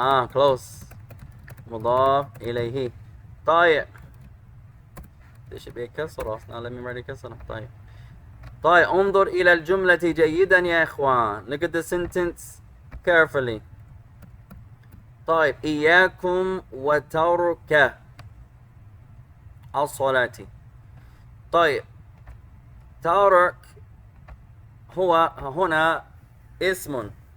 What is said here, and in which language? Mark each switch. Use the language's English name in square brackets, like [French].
[English] Close. مضاف إليه. [Arabic] طيب. [English] There should be a كسرة. Now let me write a كسرة. [Arabic] طيب. طيب انظر إلى الجملة جيدا يا إخوان. [English] Look at the sentence carefully. [Arabic] طيب إياكم وترك الصلاة. طيب تارك هو هنا اسم.